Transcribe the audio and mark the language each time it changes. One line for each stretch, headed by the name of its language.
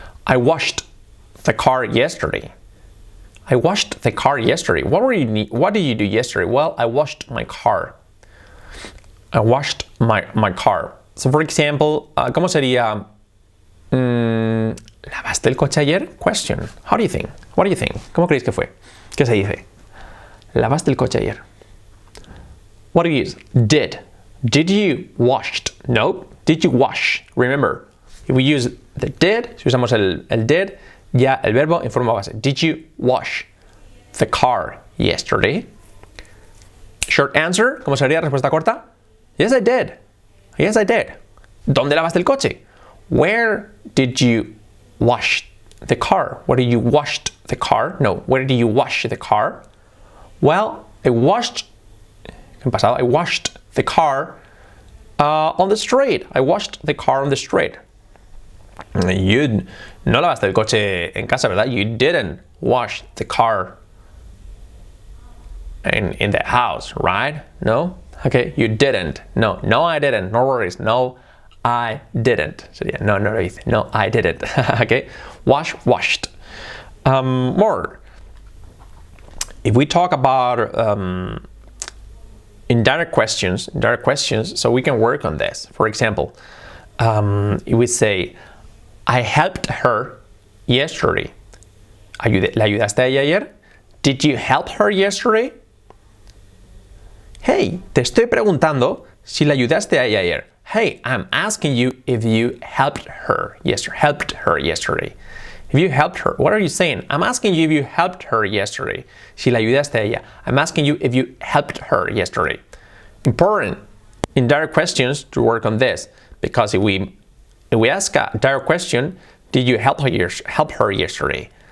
English: I washed the car yesterday. What did you do yesterday? Well, I washed my car. I washed my car. So, for example,
Spanish: ¿cómo sería? ¿Lavaste el coche ayer?
English: Question. How do you think?
Spanish: What do you think? ¿Cómo creéis que fue? ¿Qué se dice? ¿Lavaste el coche ayer?
English: What do you use? Did. Did you washed? No. Did you wash? Remember, if we use the did,
Spanish: si usamos el did, ya el verbo en forma base.
English: Did you wash the car yesterday? Short answer,
Spanish: ¿cómo sería respuesta corta?
English: Yes, I did.
Spanish: ¿Dónde lavaste el coche?
English: Where did you wash the car? Where did you wash the car? No, where did you wash the car? Well, I washed the car on the street. I washed the car on the street.
Spanish: You no lavaste el coche en casa, ¿verdad?
English: You didn't wash the car in the house, right? No? Okay, you didn't. No, I didn't. No worries. No, I didn't.
Spanish: Sería, no lo hice.
English: No, I didn't. Okay, washed. More. If we talk about indirect questions, so we can work on this. For example, if we say, I helped her yesterday.
Spanish: ¿Le ayudaste a ella ayer?
English: Did you help her yesterday?
Spanish: Hey, te estoy preguntando si le ayudaste a ella ayer.
English: Hey, I'm asking you if you helped her yesterday. If you helped her, what are you saying? I'm asking you if you helped her yesterday.
Spanish: Si la ayudaste a ella.
English: I'm asking you if you helped her yesterday. Important indirect questions to work on this, because if we ask a direct question, did you help her yesterday?